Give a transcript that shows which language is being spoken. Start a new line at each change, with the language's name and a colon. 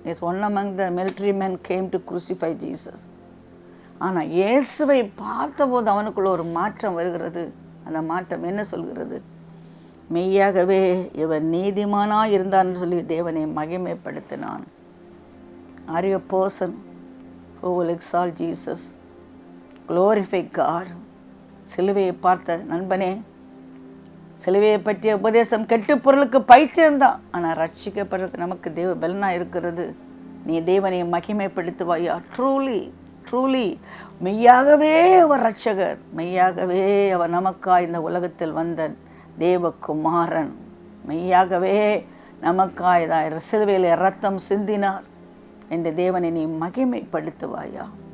English: Is one among the military men came to crucify Jesus.
Tamil: ஆனால் இயேசுவை பார்த்தபோது அவனுக்குள்ள ஒரு மாற்றம் வருகிறது. அந்த மாற்றம் என்ன சொல்கிறது? மெய்யாகவே இவர் நீதிமானாக இருந்தான்னு சொல்லி தேவனை மகிமைப்படுத்தினான்.
English: Are you a person who will exalt Jesus, glorify God?
Tamil: சிலுவையை பார்த்த நண்பனே, சிலுவையை பற்றிய உபதேசம் கெட்டு பொருளுக்கு பைத்தியம்தான், ஆனால் ரட்சிக்கப்படுறதுக்கு நமக்கு தேவ பலனாக இருக்கிறது. நீ தேவனை மகிமைப்படுத்துவாயா? ட்ரூலி மெய்யாகவே அவர் ரட்சகர், மெய்யாகவே அவர் நமக்காய் இந்த உலகத்தில் வந்த தேவகுமாரன், மெய்யாகவே நமக்காய் சிலுவையில் இரத்தம் சிந்தினார் என்று தேவனை நீ மகிமைப்படுத்துவாயா?